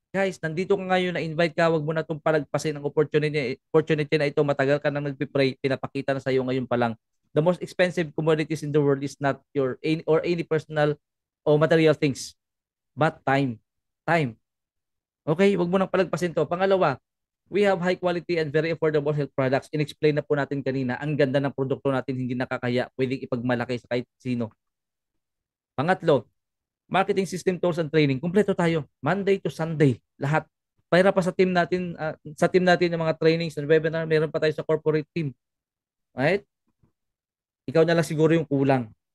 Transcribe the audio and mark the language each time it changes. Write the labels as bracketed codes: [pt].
[tl] Guys, nandito ka ngayon, na-invite ka, wag mo na itong palagpasin ang opportunity na ito. Matagal ka nang nagpipray, pinapakita na sa iyo ngayon pa lang. [en] The most expensive commodities in the world is not your any, or any personal or material things, but time. Time. [tl] Okay, wag mo nang palagpasin to. Pangalawa, [en] we have high quality and very affordable health products. [tl] In-explain na po natin kanina, ang ganda ng produkto natin, hindi nakakaya, pwedeng ipagmalaki sa kahit sino. [en] Pangatlo, marketing system, tools and training. [tl] Kumpleto tayo. Monday to Sunday. Lahat. Para pa sa team natin ng mga trainings and webinar, meron pa tayo sa corporate team. Right? Ikaw na lang siguro yung kulang.